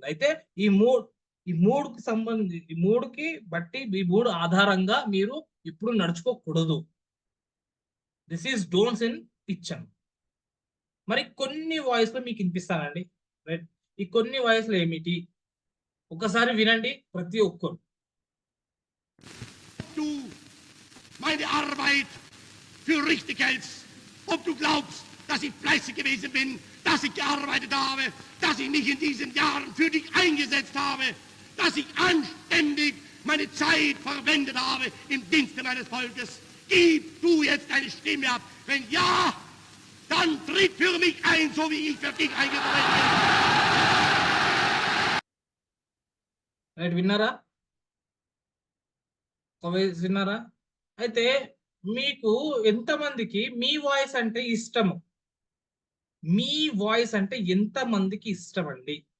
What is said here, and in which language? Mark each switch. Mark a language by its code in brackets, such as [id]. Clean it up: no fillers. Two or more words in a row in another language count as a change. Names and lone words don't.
[te] అయితే ఈ మూడుకి సంబంధించి, ఈ మూడుకి బట్టి, ఈ మూడు ఆధారంగా మీరు ఇప్పుడు నడుచుకోకూడదు. [en] this is don'ts in pitch అని. [te] మరి కొన్ని వాయిస్ లో మీకు వినిపిస్తానండి, రైట్? ఈ కొన్ని వాయిస్ లో ఏమిటి ఒకసారి వినండి ప్రతి ఒక్కరు. [de] Du meine Arbeit für richtig hältst, ob du glaubst, dass ich fleißig gewesen bin, dass ich gearbeitet habe, dass ich mich in diesen Jahren für dich eingesetzt habe, dass ich anständig meine Zeit verwendet habe im Dienste meines Volkes. Gib du jetzt deine Stimme ab. Wenn ja, dann tritt für mich ein, so wie ich für dich eingetreten bin. [te] రైట్, విన్నారా? విన్నారా? అయితే మీకు ఎంతమందికి మీ వాయిస్ అంటే ఇష్టము? మీ వాయిస్ అంటే ఎంతమందికి ఇష్టం అండి?